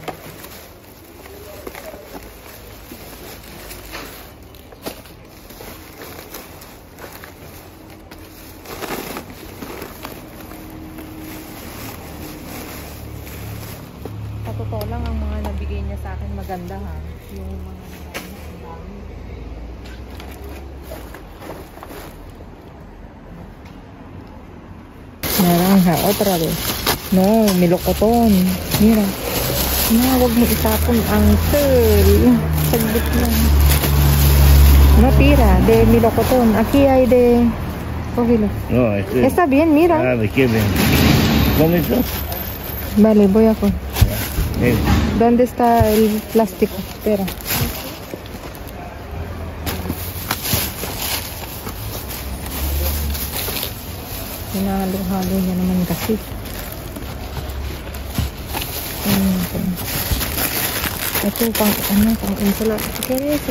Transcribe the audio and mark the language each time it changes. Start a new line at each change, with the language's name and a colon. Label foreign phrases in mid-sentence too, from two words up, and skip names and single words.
Filipino: Sa totoo lang, ang mga nabigay niya sa akin maganda ha. Yung mga ang dami.
Spanish: Naranja, otra vez. No, melocoton. Mira. No,
Filipino: huwag mo itapon, uncle. Saglit lang.
Spanish: No tira, de melocoton. Aquí hay de... Cógelo. No, este. Está bien, mira. Ah, ¿de qué ven? ¿Cómo eso? Vale, voy a coger. Ven. ¿Dónde está el plástico? Espera.
Filipino: Hinahalo-halo niya naman kasi. Ito pang pang ensalada. Kaya ito.